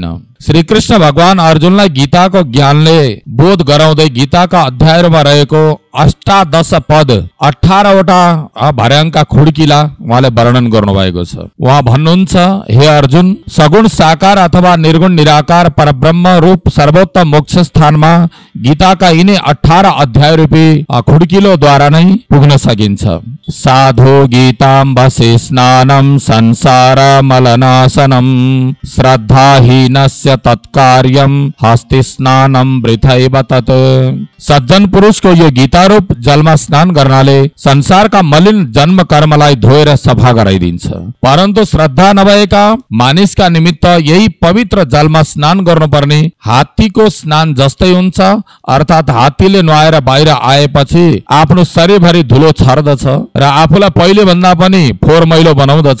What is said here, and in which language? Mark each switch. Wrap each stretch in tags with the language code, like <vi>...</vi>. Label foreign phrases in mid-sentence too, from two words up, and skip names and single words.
<ne>श्री कृष्ण भगवान अर्जुनलाई गीताको ज्ञानले बोध गराउँदै गीताका अध्यायमा रहेको 18 पद 18वटा भर्याङका खुड्किला उहाँले वर्णन गर्नुभएको छ। उहाँ भन्नुहुन्छ, हे अर्जुन, सगुण साकार अथवा निर्गुण निराकार परब्रह्म रूप सर्वोत्तम मोक्ष स्थानमा गीताका यिनै 18 अध्याय रूपी खुड्किलोद्वारा नै पुग्न सकिन्छ।</ne> <sa>साधु गीताम बसे स्नानम संसार मलनाशनम श्रद्धाहीनस्य तत्कार्यम हस्ति स्नानम वृथैव तत्।</sa> <ne>सज्जन पुरुषको यो गीता रूप जलमा स्नान गर्नाले संसारका मलिन जन्म कर्मलाई धोएर सफा गराइदिन्छ। परन्तु श्रद्धा नभएका मानिसका निमित्त यही पवित्र जलमा स्नान गर्नुपर्ने हात्तीको स्नान जस्तै हुन्छ। अर्थात् हात्तीले नुहाएर बाहिर आएपछि आफ्नो शरीरभरि धुलो छर्दछ र आफूलाई पहिले भन्दा पनि फोहोर मैलो बनाउँदछ।</ne>